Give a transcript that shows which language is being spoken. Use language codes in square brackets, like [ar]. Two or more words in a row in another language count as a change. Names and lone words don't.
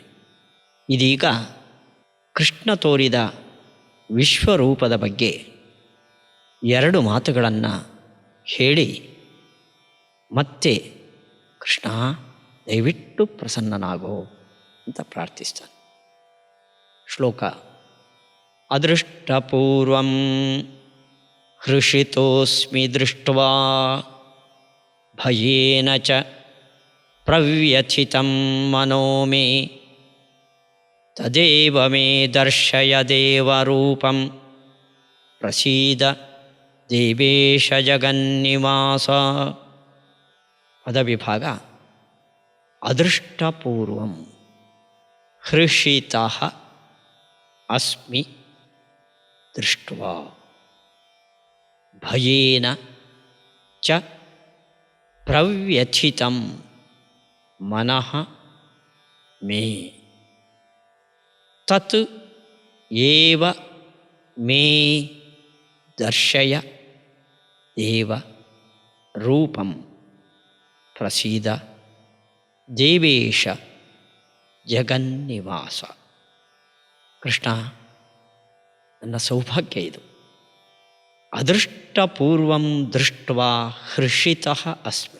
[kn] ಇದೀಗ ಕೃಷ್ಣ ತೋರಿದ ವಿಶ್ವರೂಪದ ಬಗ್ಗೆ 2 ಮಾತುಗಳನ್ನು ಹೇಳಿ ಮತ್ತೆ ಕೃಷ್ಣ ದಯವಿಟ್ಟು ಪ್ರಸನ್ನನಾಗೋ ಅಂತ ಪ್ರಾರ್ಥಿಸ್ತಾನೆ. [sa] ಶ್ಲೋಕ. ಅದೃಷ್ಟಪೂರ್ವಂ ಹೃಷಿತೋಸ್ಮಿ ದೃಷ್ಟ್ವಾ ಭಯೇನ ಚ ಪ್ರವ್ಯಥಿತಂ ಮನೋ ಮೇ ತದೇವ ಮೇ ದರ್ಶಯ ದೇವರೂಪಂ ಪ್ರಸೀದ ದೇವೇಶ ಜಗನ್ನಿವಾಸ. ಪದವಿಭಾಗ. ಅದೃಷ್ಟಪೂರ್ವಂ ಹೃಷಿತಃ ಅಸ್ಮಿ ದೃಷ್ಟ್ವಾ ಭಯೇನ ಚ ಪ್ರವ್ಯಥಿತಂ ಮನಃ ಮೇ ತತ್ ಏವ ಮೇ ದರ್ಶಯ ದೇವ ರೂಪಂ ಪ್ರಸೀದ ದೇವೇಶ ಜಗನ್ನಿವಾಸ. [kn] ಕೃಷ್ಣ, ನನ್ನ ಸೌಭಾಗ್ಯ ಇದು. [sa] ಅದೃಷ್ಟಪೂರ್ವಂ ದೃಷ್ಟ್ವಾ ಹೃಷಿತಃ ಅಸ್ಮಿ.